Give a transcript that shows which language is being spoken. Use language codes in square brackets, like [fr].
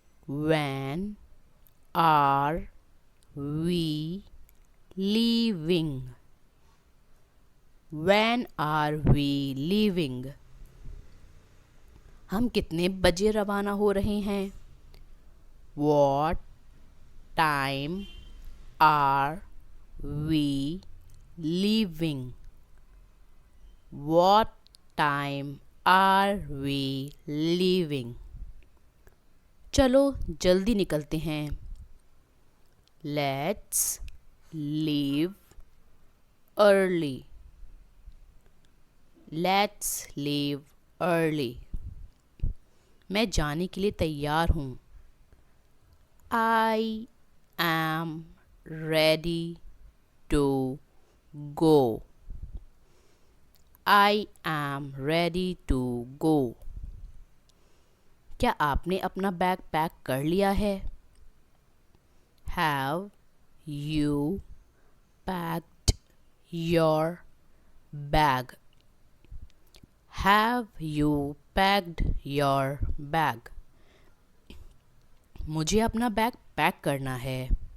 [en] When are we leaving? When are we leaving? [hi] हम कितने बजे रवाना हो रहे हैं? [en] What time are we leaving? What time are we leaving? [hi] चलो जल्दी निकलते हैं। [en] Let's leave early. Let's leave early. [hi] मैं जाने के लिए तैयार हूँ। [en] I am ready to go. I am ready to go. [hi] क्या आपने अपना बैग पैक कर लिया है? [en] Have you packed your bag? Have you packed your bag? [hi] मुझे अपना बैग पैक करना है।